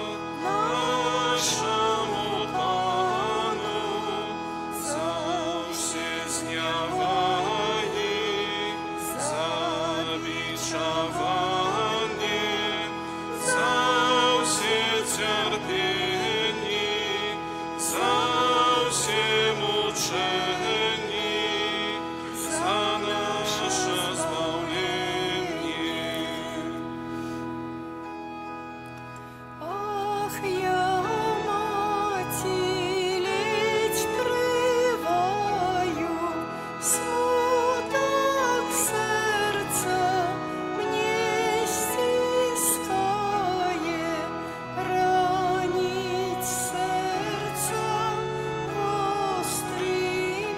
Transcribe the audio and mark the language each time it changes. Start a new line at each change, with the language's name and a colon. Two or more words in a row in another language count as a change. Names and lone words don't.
Polish: naszemu Panu, zawsze zniawani, zabiczowanie, zawsze cierpieni, zawsze muczeni, za nasze zbawienie.
Ukrainian: Ах, я мати ледь триваю, смуток серця мне стискає, ранить серця гострі